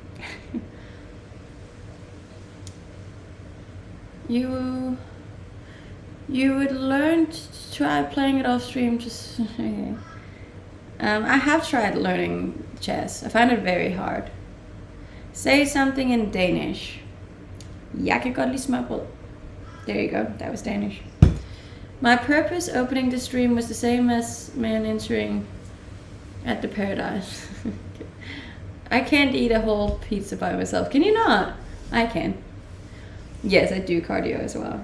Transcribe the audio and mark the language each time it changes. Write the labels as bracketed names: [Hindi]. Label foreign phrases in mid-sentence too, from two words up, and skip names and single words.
[English] You would learn to try playing it off stream, just okay. I have tried learning chess. I find it very hard. Say something in Danish. [Danish] Jeg kan godt lide smørbrød. [English] There you go, that was Danish. My purpose opening the stream was the same as man entering at the paradise. I can't eat a whole pizza by myself. Can you not? I can. Yes, I do cardio as well.